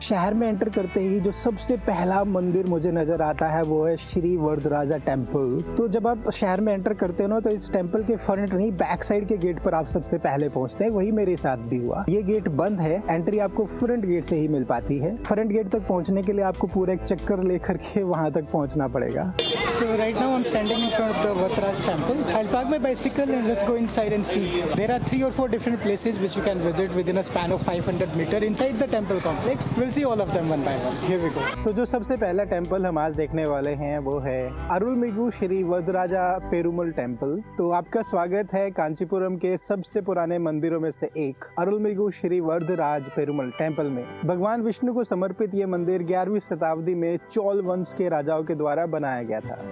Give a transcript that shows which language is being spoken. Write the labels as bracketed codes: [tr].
[hi] शहर में एंटर करते ही जो सबसे पहला मंदिर मुझे नजर आता है वो है श्री वरदराजा टेम्पल। तो जब आप शहर में एंटर करते हो ना, तो इस टेम्पल के फ्रंट नहीं बैक साइड के गेट पर आप सबसे पहले पहुंचते हैं। वही मेरे साथ भी हुआ। ये गेट बंद है, एंट्री आपको फ्रंट गेट से ही मिल पाती है। फ्रंट गेट तक पहुंचने के लिए आपको पूरा एक चक्कर लेकर के वहां तक पहुंचना पड़ेगा। [en] So right now I'm standing in front of the Varadaraj temple. I'll park my bicycle and let's go inside and see. There are 3 or 4 different places which you can visit within a span of 500 meters inside the temple complex. We'll see all of them one by one. Here we go. [hi] तो जो सबसे पहला temple हम आज देखने वाले हैं वो है अरुलमिगु श्री वरदराजा पेरुमल टेम्पल। तो आपका स्वागत है कांचीपुरम के सबसे पुराने मंदिरों में से एक अरुलमिगु श्री वरदराज पेरुमल टेम्पल में। भगवान विष्णु को समर्पित ये मंदिर 11वीं शताब्दी में चोल वंश के राजाओं के द्वारा बनाया गया था।